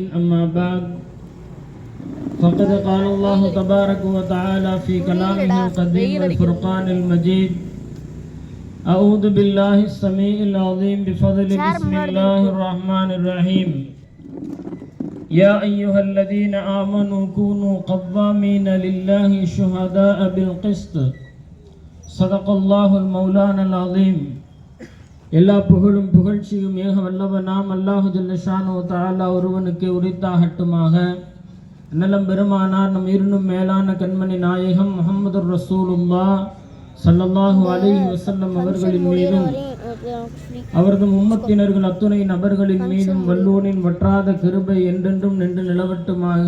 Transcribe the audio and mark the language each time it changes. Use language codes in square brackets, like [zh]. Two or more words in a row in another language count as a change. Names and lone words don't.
[ar] أما بعد، فقد قال الله تبارك وتعالى في كلامه القديم والفرقان المجيد: أعوذ بالله السميع العظيم بفضل بسم الله الرحمن الرحيم. يا أيها الذين آمنوا كونوا قوامين لله شهداء بالقسط صدق الله المولانا العظيم. [ta] எல்லா புகழும் புகழ்ச்சியும் ஏக வல்லவனாம் [ar] الله جل شأنه تعالى [ta] ஒருவனுக்கு உரித்தாகட்டுமாக. நலம் பெருமானார் நம் இருந்தும் மேலான கண்மணி நாயகம் முஹம்மது ரசூலுல்லாஹ் [ar] صلى الله عليه وسلم [ta] அவர்களின் மீதும் அவரது உம்மத்தினர்கள் அத்துணை நபர்களின் மீதும் வல்லோனின் வற்றாத கிருபை என்றென்றும் நின்று நிலவட்டுமாக.